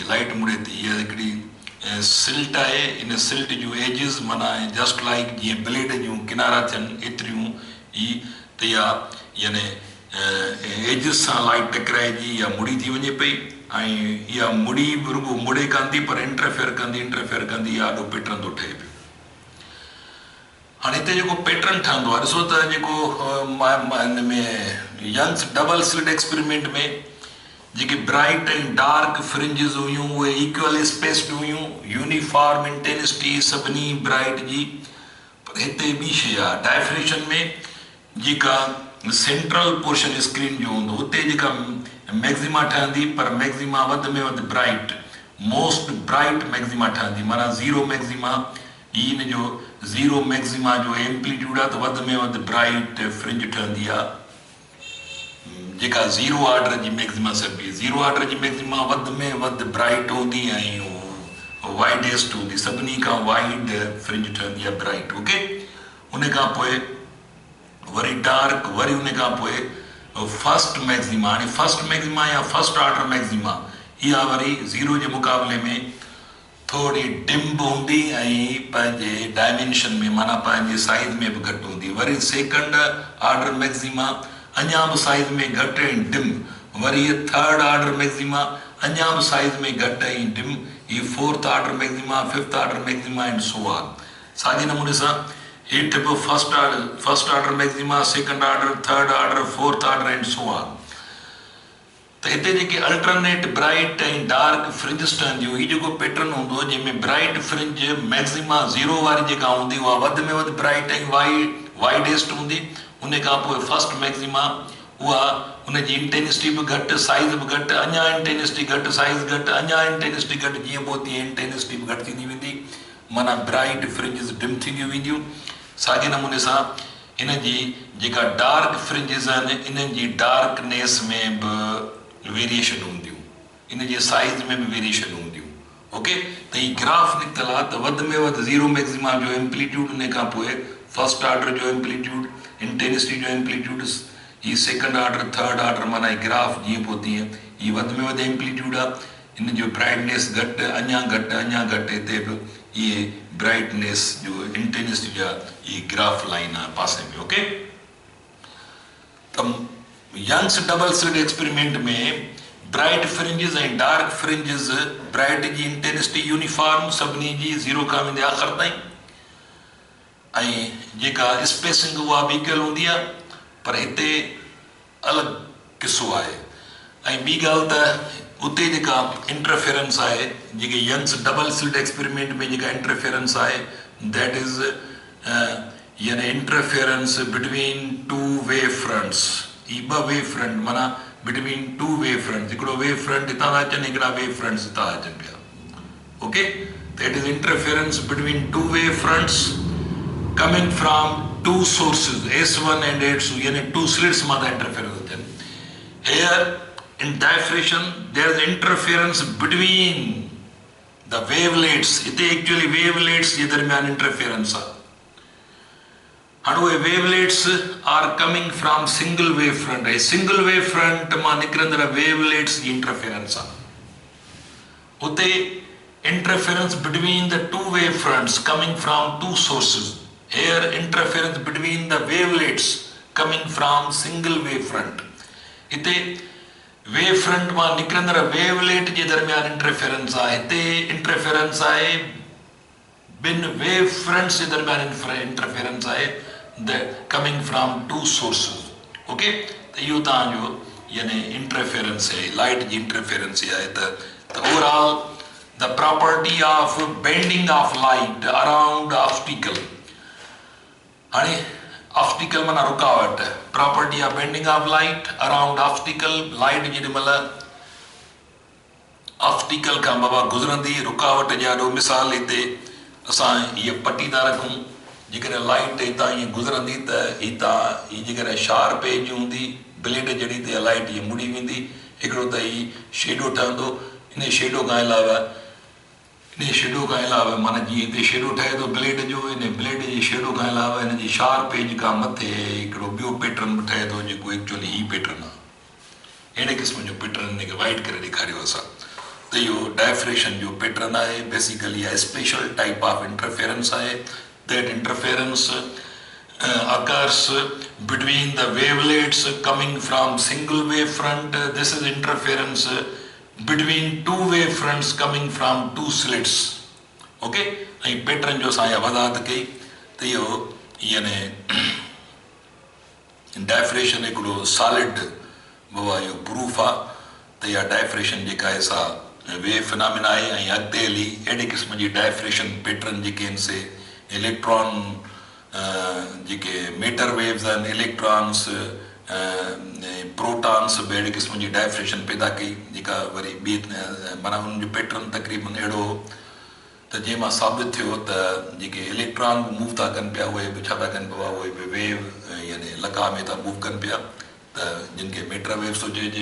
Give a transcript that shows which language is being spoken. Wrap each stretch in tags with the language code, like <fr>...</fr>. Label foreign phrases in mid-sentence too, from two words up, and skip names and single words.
<sd>इहा हिकिड़ी सिल्ट आहे, इन सिल्ट जूं एजिस माना</sd> <en>just like</en> <sd>जीअं ब्लेड जूं किनारा थियनि एतिरियूं ई त इहा यानी एजिस सां लाइट टकराइजी या मुड़ी थी वञे पई। ऐं इहा मुड़ी बि रुगो मुड़े कान थी, पर इंटरफेयर कंदी इहा ॾाढो पैटर्न थो ठहे पियो। हाणे हिते जेको पैटर्न ठहंदो आहे ॾिसो त जेको हिन में</sd> <en>Young's double slit experiment</en> <sd>में जेके ब्राइट ऐं</sd> <en>dark fringes</en> <sd>हुयूं उहे</sd> <en>equal spaced</en> <sd>हुयूं,</sd> <en>uniform intensity</en> <sd>सभिनी ब्राइट जी। पर हिते ॿी शइ आहे, डायफ्रेशन में जेका</sd> <en>central portion</en> <sd>स्क्रीन जो हूंदो हुते जेका मैक्सिमा ठहंदी, पर मैक्सिमा वधि में वधि ब्राइट,</sd> <en>most bright maxima</en> <sd>ठहंदी, माना</sd> <en>zero maxima.</en> <sd>हिन जो</sd> <en>zero maxima</en> <sd>जो एम्पलीट्यूड आहे त वधि में वधि</sd> <en>bright fringe</en> <sd>ठहंदी आहे। जेका</sd> <en>zero order</en> <sd>जी मैक्सिमा सभु,</sd> <en>zero order</en> <sd>जी मैक्सिमा वधि में वधि ब्राइट हूंदी ऐं वाइडेस्ट हूंदी, सभिनी खां</sd> <en>wide fringe</en> <sd>ठहंदी आहे ब्राइट। ओके, उन खां पोइ वरी डार्क, वरी उन खां पोइ</sd> <en>first maxima.</en> <sd>हाणे</sd> <en>first maxima</en> <sd>या</sd> <en>first order maxima</en> <sd>इहा वरी ज़ीरो जे मुक़ाबले में थोड़ी डिम बि हूंदी ऐं पंहिंजे डायमेंशन में माना पंहिंजे साइज़ में बि घटि हूंदी। वरी</sd> <en>second order maxima</en> <sd>अञा बि साइज़ में घटि ऐं डिम। वरी</sd> <en>third order maxima</en> <sd>अञा बि साइज़ में घटि ऐं डिम।</sd> <en>ही fourth order maxima, fifth order maxima and so on.</en> <sd>साॻे नमूने सां हेठि बि</sd> <en>first order maxima, second order, third order, fourth order and so on.</en> <sd>त हिते जेके</sd> <en>alternate bright</en> <sd>ऐं</sd> <en>dark fringes</en> <sd>ठहंदियूं, हीउ जेको पैटर्न हूंदो जंहिंमें</sd> <en>bright fringe maxima zero</en> <sd>वारी जेका हूंदी उहा वधि में वधि ब्राइट ऐं वाइडेस्ट हूंदी। उन खां पोइ</sd> <en>first maxima</en> <sd>उहा उनजी इंटेंसिटी बि घटि, साइज़ बि घटि, अञा इंटेंसिटी घटि, साइज़ घटि, अञा इंटेंसिटी घटि, जीअं पोइ तीअं इंटेंसिटी बि घटि थींदी वेंदी, माना</sd> <en>bright fringes dim</en> <sd>थींदियूं वेंदियूं। साॻे नमूने सां इन जी जेका</sd> <en>dark fringes</en> <sd>आहिनि इन्हनि जी डार्कनेस में बि वेरिएशन हूंदियूं, इन जे साइज़ में बि वेरिएशन हूंदियूं। ओके, त हीउ ग्राफ निकितल आहे त वधि में वधि</sd> <en>zero maxima</en> <sd>जो एम्पलीट्यूड, उन खां पोइ</sd> <en>first order</en> <sd>जो एम्पलीट्यूड, इंटेंसिटी जो एम्पलीट्यूड, हीउ</sd> <en>second order, third order,</en> <sd>माना ग्राफ जीअं पोइ तीअं हीउ वधि में वधि एम्पलीट्यूड आहे। इन जो ब्राइटनेस घटि अञा घटि हिते बि इहे ब्राइटनेस जो इंटेंसिटी जा इहे</sd> <en>graph line</en> <sd>आहे पासे में ओके। त</sd> <en>Young's double slit experiment</en> <sd>में</sd> <en>bright fringes</en> <sd>ऐं</sd> <en>dark fringes bright</en> <sd>जी इंटेंसिटी यूनिफॉर्म सभिनी जी 0 खां वेंदे आख़िर ताईं ऐं जेका स्पेसिंग उहा बि कयल हूंदी आहे पर हिते अलॻि किसो आहे। ऐं ॿी ॻाल्हि त उते जेका इंटरफेरेंस आहे जेके</sd> <en>Young's double slit experiment</en> <sd>में जेका इंटरफेरेंस आहे</sd> <en>that is</en> <sd>यानी</sd> <en>interference between 2 wave fronts. ई 2 wave front माना between 2 wave fronts,</en> <sd>हिकिड़ो</sd> <en>wave front</en> <sd>हितां था अचनि, हिकिड़ा</sd> <en>wave fronts</en> <sd>हितां अचनि पिया ओके।</sd> <en>that is interference between 2 wave fronts coming from 2 sources S1 and S2 यानी 2 slits</en> <sd>मां था इंटरफेरेंस अचनि।</sd> <en>Here in diffraction there is interference between the wavelets, इते actually wavelets</en> <sd>जे दरमियान इंटरफेरेंस आहे। हाणे उहे</sd> <en>wavelets are coming from single wave front, ऐं single wave front</en> <sd>मां निकिरंदड़</sd> <en>wavelets</en> <sd>जी इंटरफेरेंस आहे।</sd> <en>उते interference between the 2 wave fronts coming from 2 sources, here interference between the wavelets coming from single wave front,</en> <sd>हिते</sd> <en>wave front</en> <sd>मां निकिरंदड़ वेवलेट जे दरमियान इंटरफेरेंस आहे। हिते इंटरफेरेंस आहे ॿिनि</sd> <en>wave fronts</en> <sd>जे दरमियान इंटरफेरेंस आहे</sd> <en>the coming from 2 sources</en> <sd>ओके। त इहो तव्हांजो यानी इंटरफेरेंस आहे, लाइट जी इंटरफेरेंस आहे।</sd> <en>त overall the property of bending of light around obstacle,</en> <sd>हाणे ऑब्स्टिकल माना रुकावट,</sd> <en>property of bending of light around obstacle.</en> <sd>लाइट जेॾी महिल ऑब्स्टिकल खां बाबा गुज़रंदी रुकावट जा ॾो मिसाल हिते असां हीअ पटी था रखूं, जेकॾहिं लाइट हितां ईअं गुज़रंदी त हितां हीअ जेकॾहिं</sd> <en>sharp edge</en> <sd>हूंदी ब्लेड जहिड़ी त लाइट हीअ मुड़ी वेंदी, हिकिड़ो त हीअ शेडो ठहंदो। इन शेडो खां अलावा माना जीअं हिते शेडो ठहे थो ब्लेड जो, इन ब्लेड जे शेडो खां अलावा हिन जी</sd> <en>sharp edge</en> <sd>खां मथे हिकिड़ो ॿियो पैटर्न बि ठहे थो जेको एक्चुअली ही पैटर्न आहे। अहिड़े क़िस्म जो पैटर्न हिनखे वाइट करे ॾेखारियो असां। त इहो डायफ्रेक्शन जो पैटर्न आहे, बेसिकली आहे</sd> <en>special type of interference</en> <sd>आहे।</sd> <en>that interference occurs between the wavelets coming from single wave front. This is interference between 2 wave fronts coming from 2 slits okay।</en> <sd>ऐं पैटर्न जो असां वज़ाहत कई त इहो यानी डायफ्रेक्शन हिकिड़ो सॉलिड बाबा इहो प्रूफ आहे त इहा डायफ्रेक्शन जेका आहे सा</sd> <en>wave phenomena</en> <sd>आहे। ऐं अॻिते हली अहिड़े क़िस्म जी डायफ्रेक्शन पैटर्न जेके आहिनि से इलेक्ट्रॉन जेके</sd> <en>matter waves</en> <sd>आहिनि,</sd> <en>electrons protons</en> <sd>बि अहिड़े क़िस्म जी डायफ्रेक्शन पैदा कई जेका वरी ॿी माना हुननि जो पैटर्न तक़रीबन अहिड़ो हो त जंहिं मां साबित थियो त जेके इलेक्ट्रॉन बि मूव था कनि पिया उहे बि छा था कनि बाबा उहे बि वेव यानी लॻा में था मूव कनि पिया, त जिन खे</sd> <en>matter waves</en> <sd>थो चइजे।</sd>